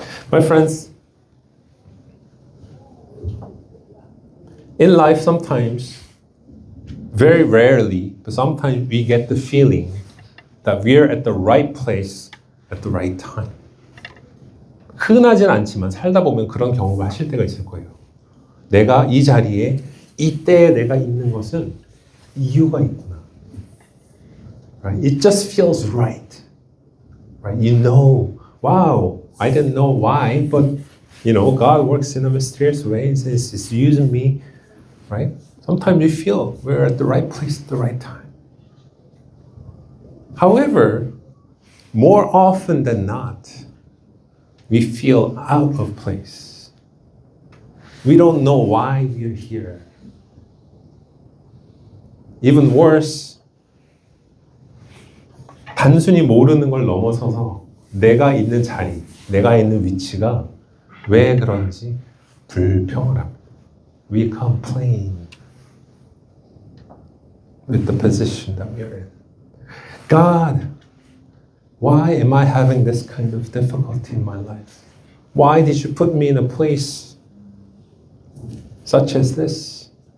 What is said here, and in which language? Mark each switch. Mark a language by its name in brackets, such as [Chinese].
[English] My friends, in life sometimes, very rarely, but sometimes we get the feeling that we're at the right place at the right time. [Korean] 흔하진 않지만 살다 보면 그런 경험을 하실 때가 있을 거예요. 내가 이 자리에 이때에 내가 있는 것은 이유가 있구나. [English] Right? It just feels right. Right? You know, wow, I didn't know why, but God works in a mysterious way. It's using me, right? Sometimes you feel we're at the right place at the right time. However, more often than not, we feel out of place. We don't know why we're here. Even worse, [Korean] 단순히 모르는 걸 넘어서서 내가 있는 자리, 내가 있는 위치가 왜 그런지 불평을 합니다. [English] We complain with the position that we're in. God, why am I having this kind of difficulty in my life? Why did you put me in a place such as this?